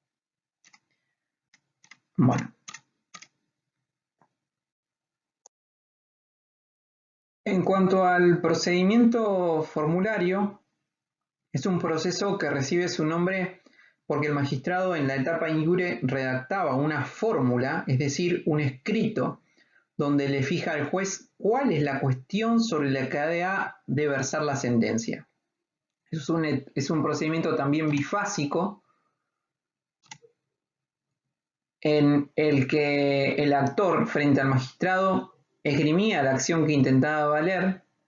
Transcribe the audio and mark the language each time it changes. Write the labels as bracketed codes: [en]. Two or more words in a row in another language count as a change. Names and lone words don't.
[es] Bueno. En cuanto al procedimiento formulario, es un proceso que recibe su nombre porque el magistrado en la etapa [la] in iure [es] redactaba una fórmula, es decir, un escrito, donde le fija al juez cuál es la cuestión sobre la que ha de versar la sentencia. Es un procedimiento también bifásico, en el que el actor frente al magistrado esgrimía la acción que intentaba valer.